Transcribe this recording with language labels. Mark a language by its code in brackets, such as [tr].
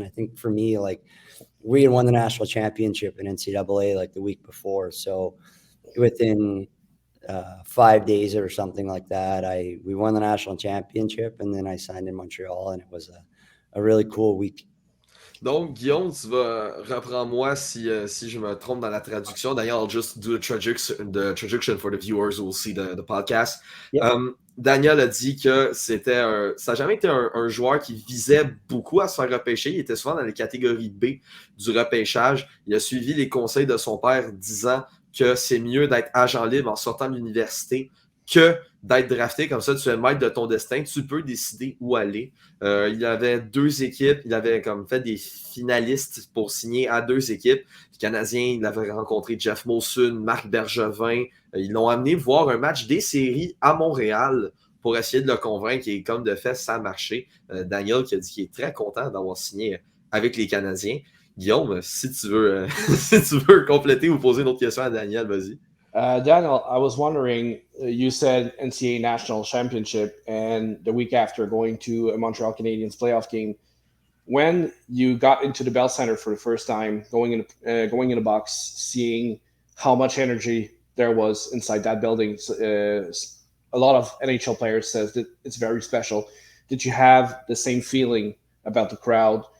[en] And I think for me, we had won the national championship in NCAA the week before. So within 5 days or something like that, we won the national championship, and then I signed in Montreal, and it was a really cool week. [fr] Donc, Guillaume, tu vas reprends-moi si je me trompe dans la traduction. D'ailleurs, [en] I'll just do the traduction for the viewers who will see the podcast. Yep. [fr] Daniel a dit que ça n'a jamais été un joueur qui visait beaucoup à se faire repêcher. Il était souvent dans les catégories B du repêchage. Il a suivi les conseils de son père disant que c'est mieux d'être agent libre en sortant de l'université que d'être drafté. Comme ça, tu es maître de ton destin. Tu peux décider où aller. Il y avait deux équipes. Il avait fait des finalistes pour signer à deux équipes. Les Canadiens, il avait rencontré Jeff Molson, Marc Bergevin. Ils l'ont amené voir un match des séries à Montréal pour essayer de le convaincre. Et comme de fait, ça a marché. Daniel qui a dit qu'il est très content d'avoir signé avec les Canadiens. Guillaume, si tu veux compléter ou poser une autre question à Daniel, vas-y. [en] Daniel, I was wondering, you said NCAA National Championship and the week after going to a Montreal Canadiens playoff game. When you got into the Bell Center for the first time, going in a box, seeing how much energy there was inside that building, a lot of NHL players says that it's very special. Did you have the same feeling about the crowd?